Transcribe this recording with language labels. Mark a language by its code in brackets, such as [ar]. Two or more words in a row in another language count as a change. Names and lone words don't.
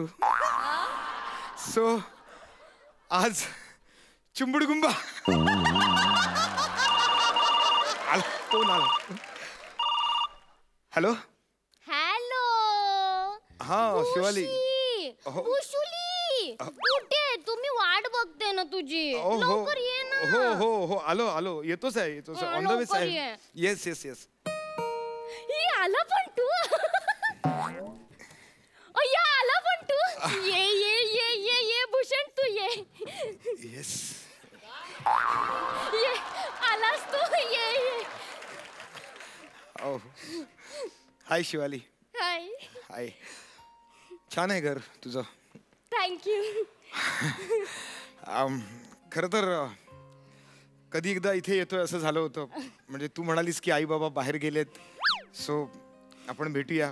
[mr] सो आज चुंबडगुंबा. कोण आला. हॅलो हॅलो. हा शिवाली. उशुली कुठे तुम्ही वाट बघते ना तुझी. हो लवकर ये ना. हो हो हो आलो येतोच आहे [en] on the way [mr] आहे. ये. [en] yes yes yes. [mr] आला पण तू. या आला पण तू. ये ये ये ये ये भूषण तू ये. येस ये आलास तू. ये ये. हाय शिवाली. हाय. हाय. छान आहे घर तुझं. थँक्यू. खरं तर कधी एकदा इथे येतोय असं झालं होतं. म्हणजे तू म्हणालीस की आई बाबा बाहेर गेलेत सो आपण भेटूया.